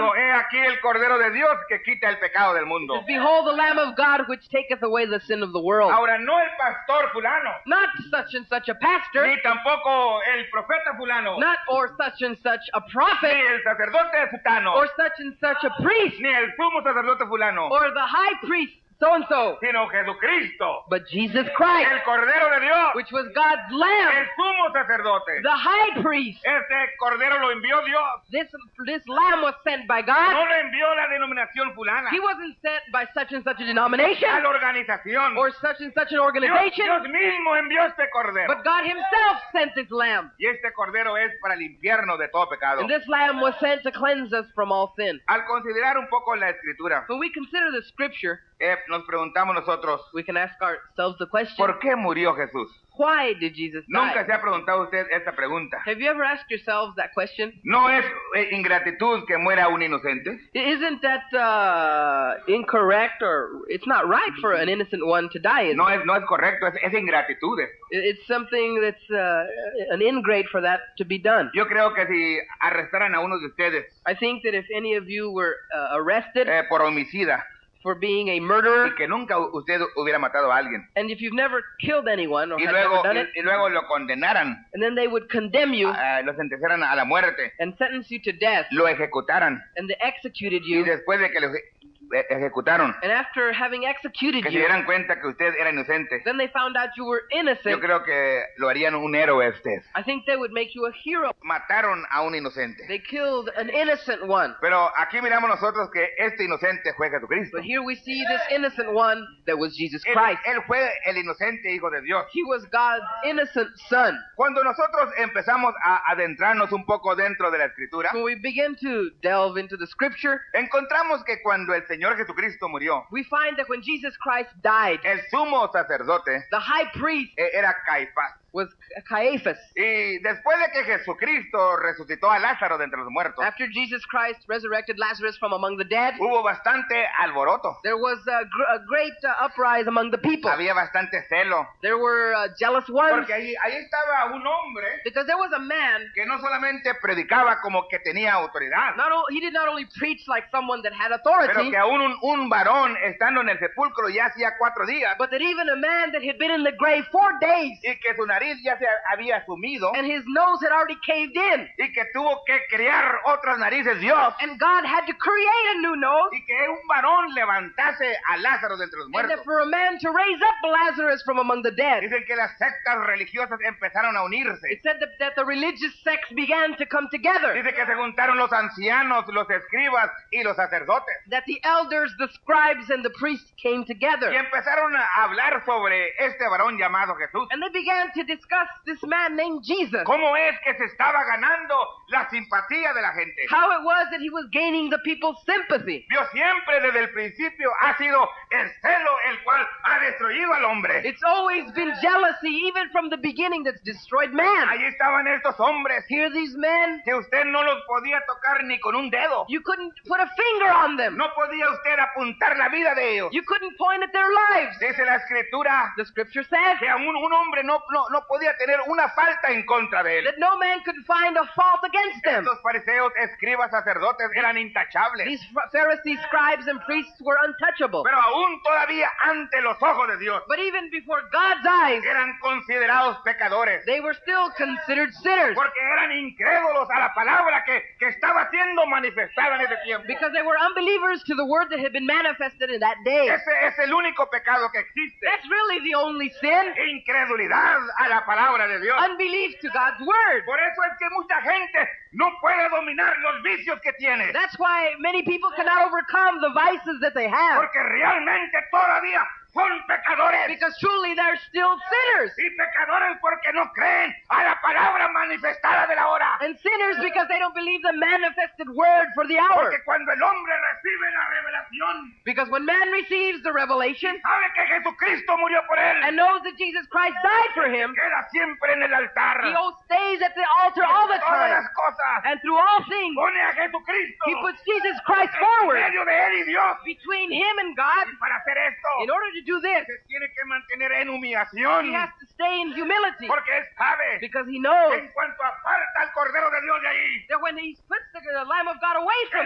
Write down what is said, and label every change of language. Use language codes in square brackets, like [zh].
[es] dijo, he aquí el cordero de Dios que quita el pecado del mundo. [en] behold the Lamb of God which taketh away the sin of the world. [es] Ahora, no el pastor fulano, [en] Not such and such a pastor, [es] ni tampoco el profeta fulano, [en] not or such and such a [es] ni [en] prophet, [es] el sacerdote futano, [en] or such and such a priest, [es] ni el sumo sacerdote fulano, [en] or the high priest so-and-so, [es] sino Jesucristo, [en] but Jesus Christ, [es] el cordero de Dios, [en] which was God's [es] el [en] Lamb, [es] sumo sacerdote. [en] the high priest. [es] Este cordero lo envió Dios, [en] This Lamb was sent by [es] no [en] God. [es] lo envió la denominación fulana, [en] He wasn't sent by such and such a [es] a [en] denomination [es] la organización. [en] or such and such an [es] Dios [en] organization, [es] mismo envió este cordero. [en] but God himself sent this Lamb. [es] Y este cordero es para el infierno de todo pecado. [en] And this Lamb was sent to cleanse us from all sin. [es] Al considerar un poco la escritura, [en] When we consider the scripture, [es] nos preguntamos nosotros, [en] We can ask ourselves the question, [es] ¿por qué murió Jesús? [en] why did Jesus [es] ¿Nunca [en] die? [es] se ha preguntado usted esta pregunta? [en] Have you ever asked yourselves that question? [es] ¿No es ingratitud que muera un inocente? [en] Isn't that incorrect, or it's not right for an innocent one to die? Is [es] No es correcto, es ingratitud. [en] It's something that's an ingrate for that to be done. [es] Yo creo que si arrestaran a uno de ustedes [en] I think that if any of you were arrested [es] por homicida [en] for being a murderer, [es] y que nunca usted hubiera matado a alguien [en] and if you've never killed anyone or [es] y [en] have never [es] luego, [en] done it, [es] y luego lo condenaran, [en] and then they would condemn you [es] lo sentenciaran a la muerte, [en] and sentence you to death, [es] lo ejecutaran [en] and they executed [es] y [en] you, [es] después de que lo ejecutaron, [en] and after having executed [es] que se [en] you, [es] dieran cuenta que usted era inocente, [en] then they found out you were [es] yo [en] innocent, [es] creo que lo harían un héroe a usted. [en] I think they would make you a hero. [es] Mataron a un inocente. [en] They killed an innocent one. [es] Pero aquí miramos nosotros que este inocente fue Jesucristo. [en] But here we see this innocent one that was Jesus [es] Él, [en] Christ. [es] él fue el inocente Hijo de Dios. [en] He was God's innocent son. [es] Cuando nosotros empezamos a adentrarnos un poco dentro de la Escritura, [en] When we begin to delve into the scripture, [es] encontramos que cuando el Señor Jesucristo murió, [en] we find that when Jesus Christ died, [es] el sumo sacerdote [en] the high priest [es] era Caifás. [en] was Caiaphas. [es] Y después de que Jesucristo resucitó a Lázaro de entre los muertos, [en] After Jesus Christ resurrected Lazarus from among the dead, [es] hubo bastante alboroto. [en] there was a great uprising among the people. [es] Había bastante celo. [en] There were jealous ones, [es] Porque ahí estaba un hombre [en] because there was a man, [es] que no solamente predicaba como que tenía autoridad, [en] he did not only preach like someone that had [es] pero [en] authority, [es] que aún un varón estando en el sepulcro ya hacía 4 días [en] but that even a man that had been in the grave 4 days, [es] y que su nariz ya se había sumido [en] and his nose had already caved in, [es] y que tuvo que crear otras narices Dios [en] and God had to create a new nose, [es] y que un varón levantase a Lázaro de entre los [en] and [es] muertos. [en] that for a man to raise up Lazarus from among the dead. [es] Dicen que las sectas religiosas empezaron a unirse. [en] It said that the religious sects began to come together, [es] Dice que se juntaron los ancianos, los escribas y los sacerdotes [en] that the elders, the scribes, and the priests came together, [es] y empezaron a hablar sobre este varón llamado Jesús. [en] and they began to discuss this man named Jesus, [es] ¿Cómo es que se estaba ganando la simpatía de la gente? [en] how it was that he was gaining the people's sympathy. [es] Dios siempre desde el principio ha sido el celo el cual ha destruido al hombre. [en] It's always been jealousy, even from the beginning, that's destroyed man. [es] Allí estaban estos hombres [en] Here these men, [es] que usted no los podía tocar ni con un dedo. [en] you couldn't put a finger on them. [es] No podía usted apuntar la vida de ellos. [en] You couldn't point at their lives. [es] Dice la escritura [en] The scripture says [es] que aún un hombre no podía tener una falta en contra de él. [en] that no man could find a fault against them. [es] Estos fariseos, escribas, sacerdotes eran intachables. [en] These Pharisees, scribes, and priests were untouchable. [es] Pero aún todavía ante los ojos de Dios [en] But even before God's eyes, [es] eran considerados pecadores. [en] they were still considered sinners, [es] Porque eran incrédulos a la palabra que estaba siendo manifestada en ese tiempo. [en] because they were unbelievers to the word that had been manifested in that day. [es] Ese es el único pecado que existe. [en] That's really the only sin. [es] Incredulidad a la palabra de Dios. [en] Unbelief to God's word. [es] Por eso es que mucha gente no puede dominar los vicios que tiene. [en] That's why many people cannot overcome the vices that they have, [es] Porque realmente todavía son pecadores. [en] because truly they're still sinners. [es] Y pecadores porque no creen a la palabra manifestada de la hora. [en] And sinners because they don't believe the manifested word for the hour. [es] Porque cuando el hombre recibe la revelación, [en] Because when man receives the revelation [es] sabe que Jesucristo murió por él, [en] and knows that Jesus Christ died for him, [es] queda siempre en el altar. [en] he stays at the altar all the [es] Todas [en] time. [es] las cosas [en] And through all things, [es] pone a Jesucristo [en] he puts Jesus Christ [es] en [en] forward [es] medio de él y Dios. [en] between him and God. [es] Y para hacer esto, [en] In order to do this, [es] se tiene que mantener en humillación. [en] he has to stay in humility, [es] Porque él sabe [en] because he knows [es] que en cuanto aparta al Cordero de Dios de ahí, [en] that when he puts the Lamb of God away from